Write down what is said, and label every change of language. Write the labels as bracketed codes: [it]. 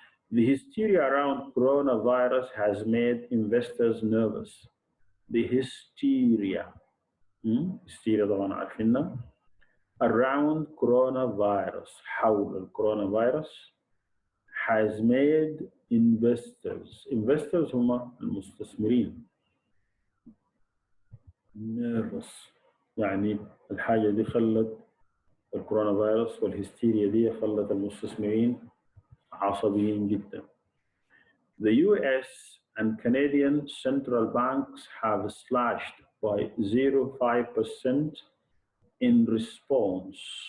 [en] The hysteria around coronavirus has made investors nervous. The hysteria [ar] طبعا عارفينها [en] around coronavirus، [ar] حول الكورونا [en] has made investors [ar] هم المستثمرين nervous، يعني الحاجة دي خلت الكورونا والهستيريا دي خلت المستثمرين عصبيين جدا. [en] The US and Canadian central banks have slashed by 0.5% in response.